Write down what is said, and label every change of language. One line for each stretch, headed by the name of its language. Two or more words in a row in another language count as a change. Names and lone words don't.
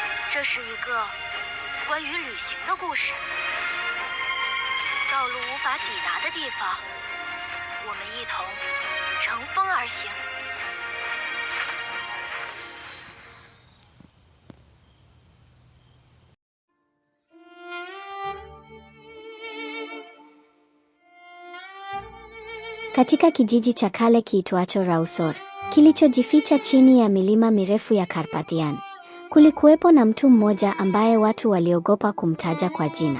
Chinese: 这是一个关于旅行的故事。道路无法抵达的地方，我们一同乘风而行。
Swahili: Katika kijiji cha kale kiitwacho Rausor, kilichojificha chini ya milima mirefu ya Karpathian, kulikuwepo na mtu mmoja ambaye watu waliogopa kumtaja kwa jina.